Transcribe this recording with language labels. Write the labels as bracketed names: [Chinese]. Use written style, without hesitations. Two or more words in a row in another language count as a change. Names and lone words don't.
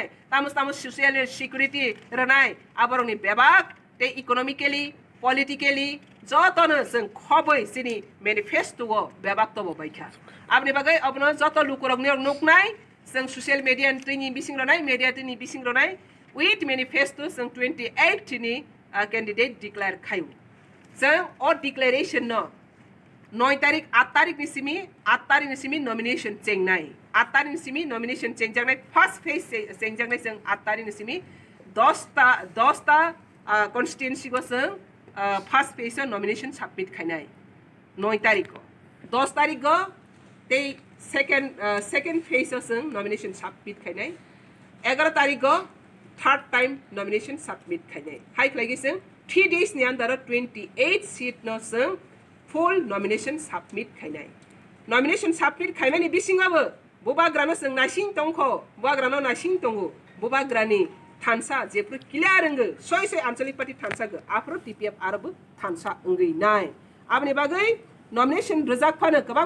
[Kok Borok] ताम [English] socially security [Kok Borok] रनाय आबरनि बेबाक ते [English] economically politically [Kok Borok] जतनो जों खबै सिनि मैनिफेस्टो बेबाक तब बायखा आबनि बागै अबनो जत लुकुरगनि नुकनाय जों [English] social media [Kok Borok] तिनि बिसिं रनाय मीडिया तिनि बिसिं रनाय [English] with manifesto [Kok Borok] जों 28 तिनि कैंडिडेट डिक्लेयर खायु जों ओ डिक्लेरेशन न 9 तारिख 8 तारिख निसिमी नॉमिनेशन चेंगनाय 8 तारिख निसिमी नॉमिनेशन चेंगजांनाय [English] first phase [Kok Borok] चेंगजांनाय जों 8 तारिख निसिमी 10 ता कन्स्टिट्युएंसी को जों [English] first phase nomination submit [Kok Borok] खायनाय 9 तारिख 10 तारिख को ते [English] second phase [Kok Borok] जों [English] nomination submit [Kok Borok] खायनाय 11 तारिख को थर्ड [English] time nomination submit [Kok Borok] खायनाय हाइ फ्लाइगे जों 3 days नि अंदर 28 सीट न जों [English] full nomination submit [Kok Borok] खायनाय [English] nomination submit [Kok Borok] खायनायनि बिसिङाबो बुबाग्रानो जों नासिं दंखो बुबाग्रानो नासिं दंगो बुबाग्रानि थानसा जेफ्रो क्लियर अंगो सय आंचलिक पार्टी थानसागो आफ्रो टीपीएफ आरबो थानसा अंगै नाय आबनि बागै नॉमिनेशन रजाक फानो गोबां